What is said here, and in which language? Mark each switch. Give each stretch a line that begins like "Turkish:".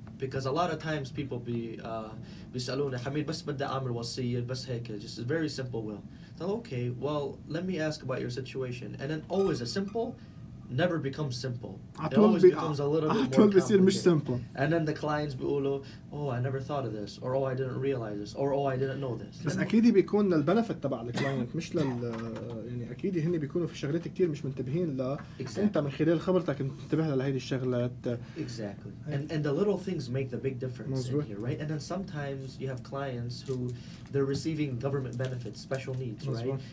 English: Because a lot of times people
Arabic: بيسألوني حميد بس بدي أعمل وصية بس هيك,
English: just a very simple will. So okay, well, let me ask about your situation. And then always a simple never becomes simple. It always becomes a little bit more complicated. simple. And then the clients
Arabic: بيقولوا,
English: oh, I never thought of this, or oh, I didn't realize this, or oh, I didn't know this.
Arabic: بس أكيد بيكون للبنفيت تبع الكلاينت مش يعني أكيد هن بيكونوا في شغلات كتير مش منتبهين أنت من خلال خبرتك انتبه لهيدي الشغلات.
English: Exactly. And the little things make the big difference in here, right? And then sometimes you have clients who they're receiving government benefits, special needs, right?